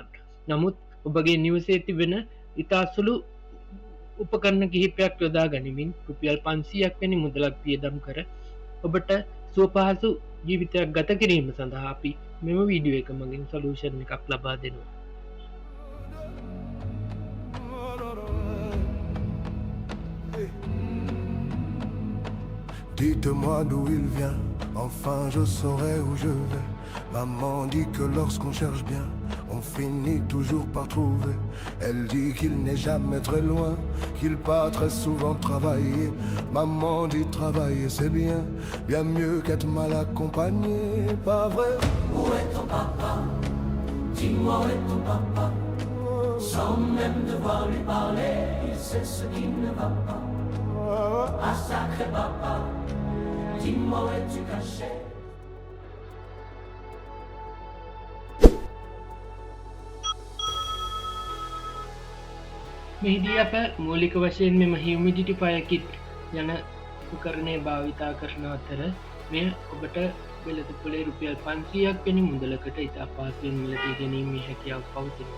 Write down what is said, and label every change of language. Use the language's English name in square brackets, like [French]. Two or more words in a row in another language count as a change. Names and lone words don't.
[Sinhala] නමුත් ඔබගේ නිවසේ තිබෙන ඉතා සුළු උපකරණ කිහිපයක් යොදා ගනිමින් රුපියල් 500ක් වැනි මුදලක් වියදම් කර ඔබට සුවපහසු ජීවිතයක් ගත කිරීම සඳහා අපි මෙම වීඩියෝ එක මගින් සොලියුෂන් එකක් ලබා දෙනවා. [French] Dites-moi d'où il vient, enfin je saurai où je vais. Maman dit que lorsqu'on cherche bien, on finit toujours par trouver. Elle dit qu'il n'est jamais très loin, qu'il part très souvent travailler. Maman dit travailler c'est bien, bien mieux qu'être mal accompagné, pas vrai? Où est ton papa? Dis-moi où est ton papa? Sans même devoir lui parler, il sait ce qui ne va pas. Ah sacré papa, dis-moi où es-tu caché? [Sinhala] මෙහිදී අප මූලික වශයෙන් මෙම [English] humidifier kit [Sinhala] යන උපකරණය භාවිතා කරන අතර මෙය ඔබට වෙළඳපොලේ රුපියල් 500ක් වැනි මුදලකට ඉතා පහසුවෙන් මිලදී ගැනීමේ හැකියාව පවතිනවා.